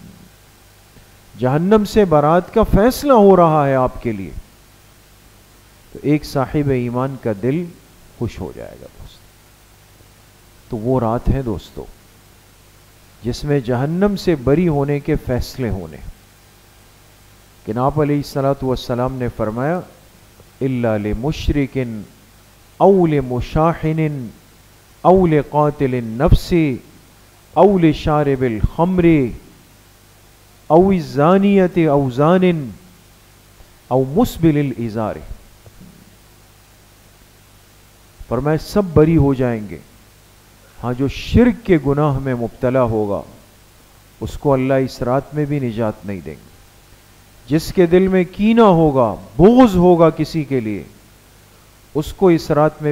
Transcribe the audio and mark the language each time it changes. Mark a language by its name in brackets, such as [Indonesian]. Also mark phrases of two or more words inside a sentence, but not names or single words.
[Urdu] جہنم سے برات کا فیصلہ ہو رہا ہے آپ کے لیے، تو ایک صاحب ایمان کا دل خوش ہو جائے گا دوست۔ تو وہ رات ہے دوستو جس میں جہنم سے بری ہونے کے فیصلے ہونے، کہ آپ [Arabic] علیہ الصلوۃ والسلام [Urdu] نے فرمایا [Arabic] الا لمشرک او لمشاحن او لقاتل النفس او لشارب الخمر او الزانیۃ او زان او مسبل الازار، [Urdu] فرمایا سب بری ہو جائیں گے، ہاں جو شرک کے گناہ میں مبتلا ہوگا اس کو اللہ اس رات میں بھی نجات نہیں دیں گے، جس کے دل میں کینہ ہوگا، بغض ہوگا کسی کے لیے، اس کو اس رات میں